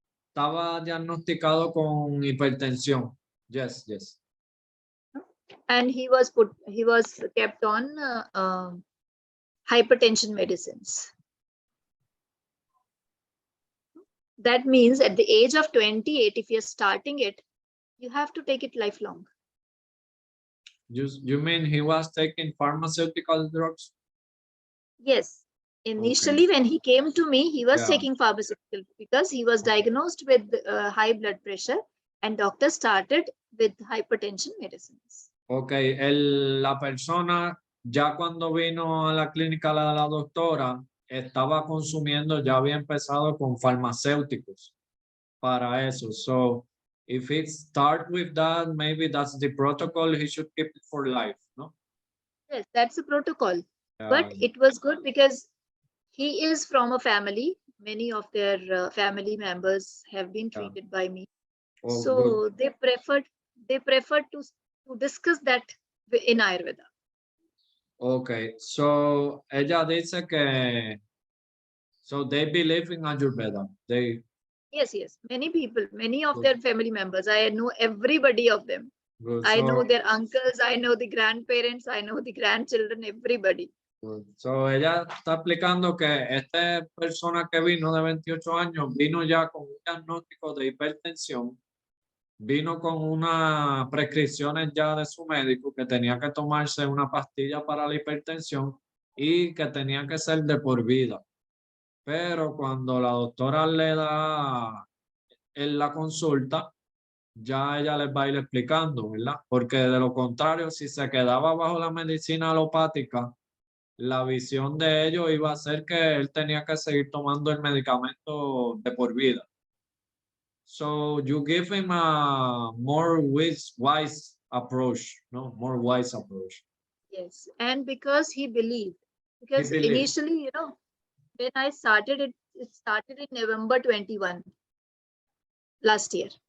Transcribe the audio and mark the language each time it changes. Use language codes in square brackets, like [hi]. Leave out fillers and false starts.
[es] Estaba diagnosticado con hipertensión. [en] Yes. And he was kept on hypertension medicines. That means at the age of 28, if you're starting it, you have to take it lifelong. You mean he was taking pharmaceutical drugs? Yes. Initially, when he came to me, he was taking pharmaceutical because he was diagnosed with high blood pressure, and doctor started with hypertension medicines. [es] Ok, la persona ya cuando vino a la clínica la doctora estaba consumiendo, ya había empezado con farmacéuticos para eso. [en] So if it starts with that, maybe that's the protocol, he should keep it for life, no? Yes, that's the protocol. But it was good because he is from a family. Many of their family members have been treated by me. So good. they preferred to discuss that in Ayurveda. Okay, so [es] ella dice que [en] so they believe in Ayurveda. Yes. Many people, many of their family members. I know everybody of them. Good. I know their uncles, I know the grandparents, I know the grandchildren, everybody. [es] So ella está explicando que esta persona que vino de 28 años vino ya con un diagnóstico de hipertensión, vino con unas prescripciones ya de su médico que tenía que tomarse una pastilla para la hipertensión y que tenía que ser de por vida. Pero cuando la doctora le da en la consulta, ya ella les va a ir explicando, ¿verdad? Porque de lo contrario, si se quedaba bajo la medicina alopática, la visión de ellos iba a ser que él tenía que seguir tomando el medicamento de por vida. [en] So you give him a more wise approach, no? More wise approach. Yes, and because he believed, because initially, when I started it started in November 21 last year.